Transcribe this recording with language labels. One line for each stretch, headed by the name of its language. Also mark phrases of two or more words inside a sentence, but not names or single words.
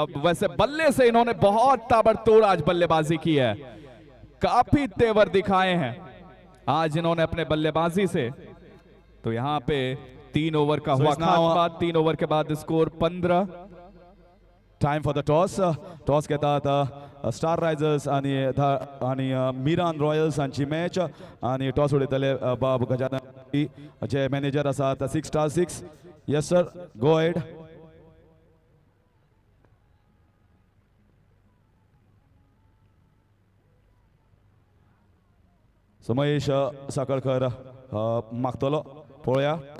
Hindi: वैसे बल्ले से इन्होंने बहुत ताबड़तोड़ आज बल्लेबाजी की है, काफी तेवर दिखाए हैं आज इन्होंने अपने बल्लेबाजी से। तो यहाँ पे 3 ओवर का हुआ खात्मा। 3 ओवर के बाद स्कोर 15।
English: Time for the toss.
Konkani: टॉस घेतात स्टार रायझर्स आणि मिरान रॉयल्स हांची मॅच. आणि टॉस उडयतले बाब गजानन जे मॅनेजर आसात 6-6.
English: Yes sir, go ahead.
Konkani: सो महेश साकळकर मागतलो. पळोवया.